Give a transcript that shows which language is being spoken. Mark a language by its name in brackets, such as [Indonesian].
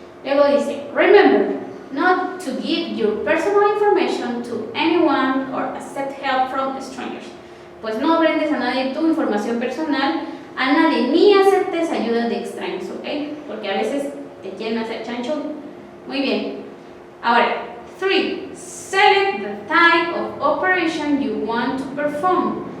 [Spanish] Luego dice, [English] remember not to give your personal information to anyone or accept help from strangers. [Spanish] Pues no brindes a nadie tu información personal, a nadie, ni aceptes ayuda de extraños, ¿ok? Porque a veces te quieren hacer chancho. Muy bien. Ahora, 3. [English] Select the type of operation you want to perform.